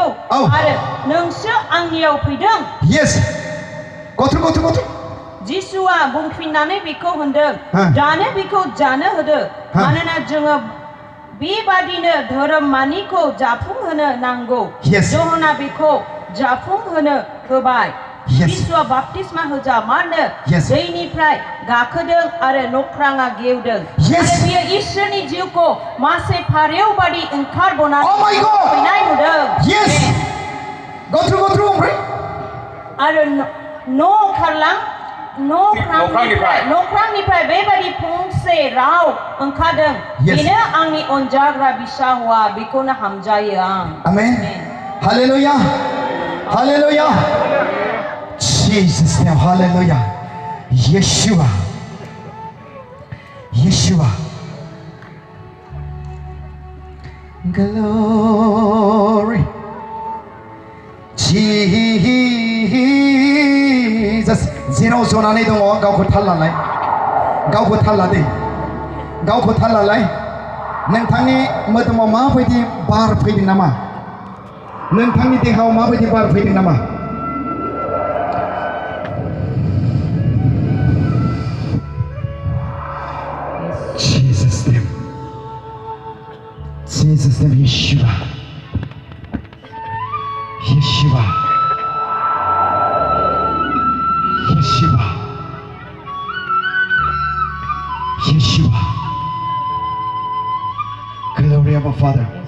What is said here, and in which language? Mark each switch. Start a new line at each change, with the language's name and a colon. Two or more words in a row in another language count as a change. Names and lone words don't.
Bodo: औ। आरो नोंसो आंनियाव फैदों
English: yes go through
Bodo: जिसुआ बुंफिननानै बेखौ होनदों हा। दानो बेखौ जानो होदो हा। मानोना जोङो बेबादिनो धोरोमानिखौ जाफुंहोनो नांगौ
English: Yes.
Bodo: जहना बेखौ जाफुंहोनो होबाय
English: Yes.
Bodo: जिसुआ बाप्तिस्मा होजा मानो
English: Yes.
Bodo: दैनिफ्राय गाखोदों आरो नख्राङा गेवदों
English: Yes.
Bodo: आरो बियो इसोरनि जिउखौ मासे फारेव बादि ओंखारबोनानै
English: Oh my God.
Bodo: फैनाय नुदों
English: yes go through ओमफ्राय
Bodo: आरो नख्रांनिफ्राय बेबादि फंसे राव ओंखारदों
English: Yes.
Bodo: बेनो आंनि अनजाग्रा बिसा हौवा बेखौनो हामजायो आं
English: amen hallelujah Jesus name hallelujah Yeshua. Yeshua. Glory. Jesus.
Bodo: जेनो जोनाने दं गावखौ थाल लालाय गावखौ थाल लादे गावखौ थाल लालाय नोंथांनि मोदोमाव माबायदि बार फैदों नामा नोंथांनि देहायाव माबायदि बार फैदों नामा
English: Jesus name Yeshua Yeshua Yeshua Yeshua Glory of our Father